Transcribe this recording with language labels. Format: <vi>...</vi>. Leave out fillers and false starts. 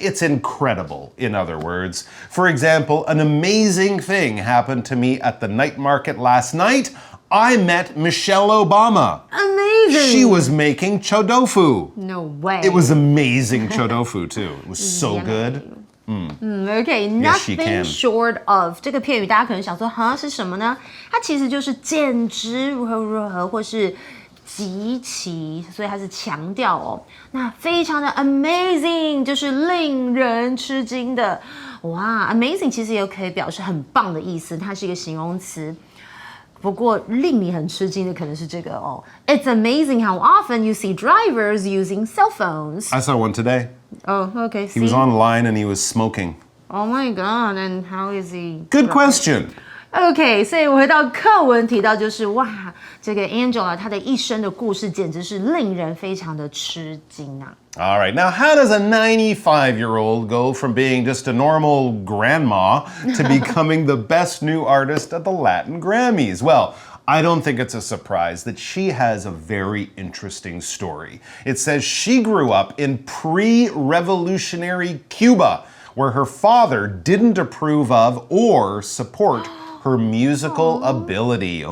<en>It's incredible, in other words. For example, an amazing thing happened to me at the night market last night. I met Michelle Obama. Amazing. She was making chodofu. No way. It was amazing chodofu, too. It was so good. Okay, Yes, she nothing can.</en> <zh>short of 这个片语，大家可能想说，哈是什么呢？它其实就是简直如何如何，或是极其，所以它是强调哦。那非常的 amazing， 就是令人吃惊的。哇 ，amazing 其实也可以表示很棒的意思，它是一个形容词。不过令你很吃惊的可能是这个哦。</zh> <en>It's amazing how often you see drivers using cell phones. I saw one today. Oh, okay. He was online and he was smoking. Oh my god! And how is he? Good question.</en> <zh>OK， 所以我回到课文提到，就是哇，这个 Angela 她的一生的故事简直是令人非常的吃惊啊。</zh> <en>All right, now how does a 95-year-old go from being just a normal grandma to becoming the best new artist at the Latin Grammys? Well, I don't think it's a surprise that she has a very interesting story. It says she grew up in pre-revolutionary Cuba, where her father didn't approve of or support her musical ability.</en>